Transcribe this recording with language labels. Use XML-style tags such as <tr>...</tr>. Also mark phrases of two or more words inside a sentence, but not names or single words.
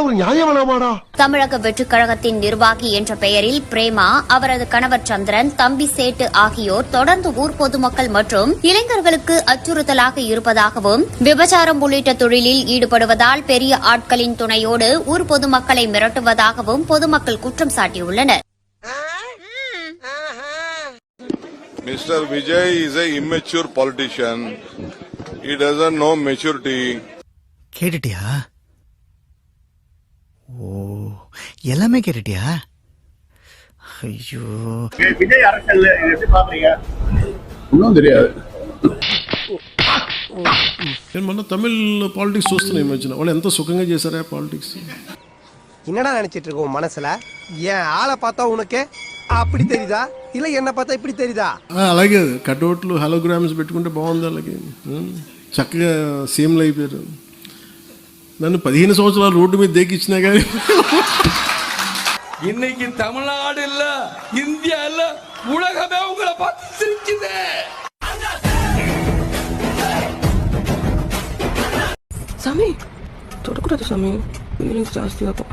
<ta>தமிழக வெற்றிக் கழகத்தின் நிர்வாகி என்ற பெயரில் பிரேமா, அவரது கணவர் சந்திரன், தம்பி சேட்டு ஆகியோர் தொடர்ந்து ஊர் பொதுமக்கள் மற்றும் இளைஞர்களுக்கு அச்சுறுத்தலாக இருப்பதாகவும் விபச்சாரம் உள்ளிட்ட தொழிலில் ஈடுபடுவதால் பெரிய ஆட்களின் துணையோடு ஊர் பொதுமக்களை மிரட்டுவதாகவும் பொதுமக்கள் குற்றம் சாட்டியுள்ளனர்.</ta> <en>Mr. Vijay is an immature politician. He doesn't know maturity.</en> <ta>கேட்டுட்டியா? ஓ, எல்லாமே கேட்டுட்டியா? ஐயோ, விஜய் அரசியல் எப்படி பாக்குறீங்க? ஒன்றும் தெரியாது.</ta> <te>మన తమిళ పాలిటిక్స్ చూస్తున్నాయి ఈ మధ్యన. వాళ్ళు ఎంత సుఖంగా చేశారా పాలిటిక్స్.</te> <ta>என்னடா நினைச்சிட்டு இருக்க உன் மனசுல? ஏன் ஆளை பார்த்தா உனக்கு அப்படி தெரியுதா, இல்ல என்ன பார்த்தா இப்படி தெரியுதா?</ta> <te>అలాగే</te> <en>cutouts holograms</en> <te>పెట్టుకుంటే బాగుంది. అలాగే చక్కగా సీఎంలు అయిపోయారు. నన్ను 15 సంవత్సరాలు రోడ్డు మీద దేకిచ్చినా కానీ</te> <ta>இன்னைக்கு தமிழ்நாடு இல்ல, இந்தியா இல்ல, உலகமே உங்களை பார்த்து சிரிக்குது. சாமி தொடக்கூடாது சாமி, ஜாஸ்தி ஆகும்.</ta>